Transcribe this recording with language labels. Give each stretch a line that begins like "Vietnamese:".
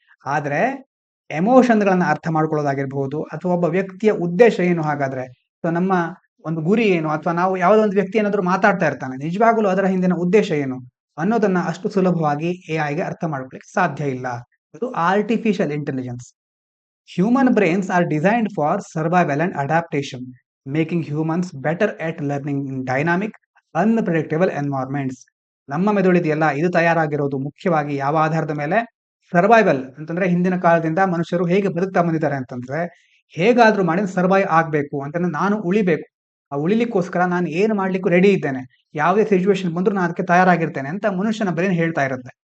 Kannada: ಆದ್ರೆ ಎಮೋಷನ್ಗಳನ್ನ ಅರ್ಥ ಮಾಡ್ಕೊಳ್ಳೋದಾಗಿರ್ಬಹುದು, ಅಥವಾ ಒಬ್ಬ ವ್ಯಕ್ತಿಯ ಉದ್ದೇಶ ಏನು, ಹಾಗಾದ್ರೆ ನಮ್ಮ ಒಂದು ಗುರಿ ಏನು, ಅಥವಾ ನಾವು ಯಾವುದೋ ಒಂದು ವ್ಯಕ್ತಿ ಏನಾದ್ರು ಮಾತಾಡ್ತಾ ಇರ್ತಾನೆ, ನಿಜವಾಗ್ಲೂ ಅದರ ಹಿಂದಿನ ಉದ್ದೇಶ ಏನು ಅನ್ನೋದನ್ನ ಅಷ್ಟು ಸುಲಭವಾಗಿ ಎಐಗೆ ಅರ್ಥ ಮಾಡ್ಕೊಳ್ಳಿಕ್ಕೆ ಸಾಧ್ಯ ಇಲ್ಲ. ಇದು artificial intelligence.
English: Human brains are designed for survival and adaptation, making humans better at learning in dynamic, unpredictable environments.
Kannada: ನಮ್ಮ ಮೆದುಳಿದೆಯಲ್ಲ, ಇದು ತಯಾರಾಗಿರೋದು ಮುಖ್ಯವಾಗಿ ಯಾವ ಆಧಾರದ ಮೇಲೆ? ಸರ್ವೈವಲ್ ಅಂತಂದ್ರೆ ಹಿಂದಿನ ಕಾಲದಿಂದ ಮನುಷ್ಯರು ಹೇಗೆ ಬದುಕ್ತಾ ಬಂದಿದ್ದಾರೆ ಅಂತಂದ್ರೆ, ಹೇಗಾದ್ರೂ ಮಾಡಿ ಸರ್ವೈವ್ ಆಗ್ಬೇಕು ಅಂತಂದ್ರೆ, ನಾನು ಉಳಿಬೇಕು, ಆ ಉಳಿಲಿಕ್ಕೋಸ್ಕರ ನಾನು ಏನು ಮಾಡ್ಲಿಕ್ಕೂ ರೆಡಿ ಇದ್ದೇನೆ, ಯಾವುದೇ ಸಿಚುವೇಶನ್ ಬಂದ್ರು ನಾನು ಅದಕ್ಕೆ ತಯಾರಾಗಿರ್ತೇನೆ ಅಂತ ಮನುಷ್ಯನ ಬ್ರೈನ್ ಹೇಳ್ತಾ ಇರುತ್ತೆ.